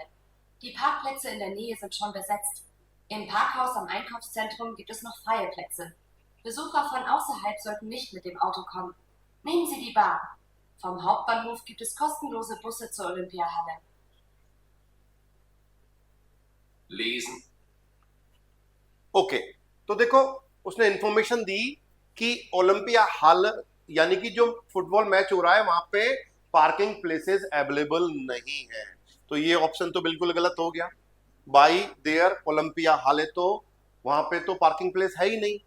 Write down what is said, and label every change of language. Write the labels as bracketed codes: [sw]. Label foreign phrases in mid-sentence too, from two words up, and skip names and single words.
[de] Die Parkplätze in der Nähe sind schon besetzt. Im Parkhaus am Einkaufszentrum gibt es noch freie Plätze. Besucher von außerhalb sollten nicht mit dem Auto kommen. Nehmen Sie die Bahn. Vom Hauptbahnhof gibt es kostenlose Busse zur Olympiahalle. Lesen. [hi] ओके, तो देखो उसने इंफॉर्मेशन दी कि ओलंपिया हॉल यानी कि जो [en] football match [hi] हो रहा है वहां पे [en] parking places [hi] अवेलेबल नहीं है, तो ये ऑप्शन तो बिल्कुल गलत हो गया। [en] by there [hi] ओलंपिया हॉल है तो वहां पे तो [en] parking place [hi] है ही नहीं।